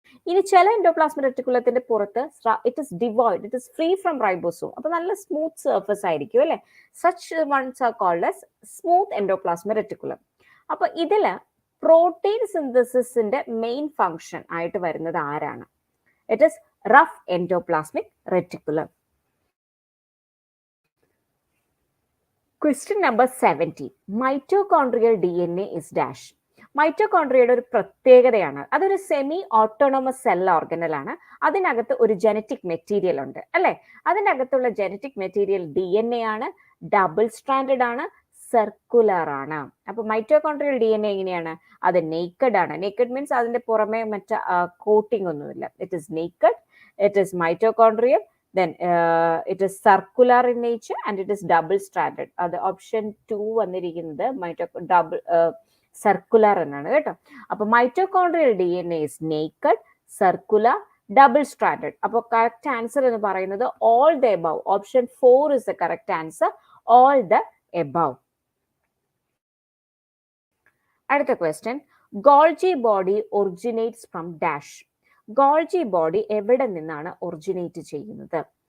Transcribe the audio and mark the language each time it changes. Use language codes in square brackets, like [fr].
[ml] ഇനി ചില എൻഡോപ്ലാസ്മിക് റെറ്റിക്കുലത്തിന്റെ പുറത്ത് [en] it is devoid, it is free from ribosome, [ml] അപ്പൊ നല്ല സ്മൂത്ത് സർഫസ് ആയിരിക്കും അല്ലെ? [en] Such ones are called as smooth endoplasmic reticulum. [ml] അപ്പൊ ഇതില് പ്രോട്ടീൻ സിന്തസിസിന്റെ മെയിൻ ഫംഗ്ഷൻ ആയിട്ട് വരുന്നത് ആരാണ്? [en] It is rough endoplasmic reticulum. Question number 17. Mitochondrial DNA is dash. [ml] മൈറ്റോകോൺട്രിയയുടെ ഒരു പ്രത്യേകതയാണ്, അതൊരു സെമി ഓട്ടോണോമസ് സെൽ ഓർഗനലാണ്. അതിനകത്ത് ഒരു ജനറ്റിക് മെറ്റീരിയൽ ഉണ്ട് അല്ലെ? അതിനകത്തുള്ള ജനറ്റിക് മെറ്റീരിയൽ DNA ആണ്, ഡബിൾ സ്ട്രാൻഡഡ് ആണ്, സർക്കുലർ ആണ്. അപ്പൊ മൈറ്റോകോൺട്രിയൽ DNA എങ്ങനെയാണ്? അത് നേക്കഡ് ആണ്. നേക്കഡ് മീൻസ് അതിന്റെ പുറമെ മറ്റേ കോട്ടിംഗ് ഒന്നുമില്ല. [en] It is naked, it is mitochondrial, Then it is circular in nature and it is double stranded. [ml] അത് ഓപ്ഷൻ 2 വന്നിരിക്കുന്നത് ഡബിൾ സർക്കുലർ എന്നാണ് കേട്ടോ. [en] അപ്പൊ mitochondrial DNA is naked, circular, double stranded. [ml] അപ്പോൾ കറക്റ്റ് ആൻസർ എന്ന് പറയുന്നത് [en] all the above. ഓപ്ഷൻ 4 is the correct answer, all the above. അടുത്ത question, Golgi body originates from dash. [ml] Golgi body എവിടെ നിന്നാണ് ഒറിജിനേറ്റ് ചെയ്യുന്നത്?